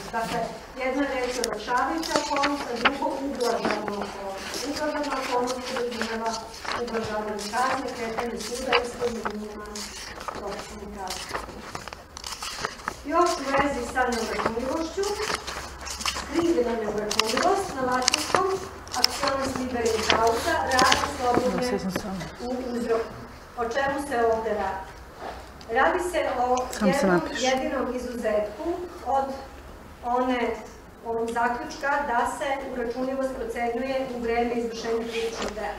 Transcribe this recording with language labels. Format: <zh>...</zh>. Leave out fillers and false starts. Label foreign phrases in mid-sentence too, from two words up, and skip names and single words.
<sr>Dakle, jedna reč je olakšavajuća okolnost, a drugo ublažavna okolnost. Ublažavna okolnost podrazumeva ublažavanje kazne, kretanje suda ispod minimuma propisane kazne. Još u vezi sa neuračunljivošću, skrivena neuračunljivost na latinskom</sr> <la>actionis libera in causa</la> <sr>radi slobodne u uzroku. O čemu se ovde radi? Radi se o jednom jedinom izuzetku od onog zaključka da se uračunljivost procenjuje u vreme izvršenja krivičnog dela.</sr>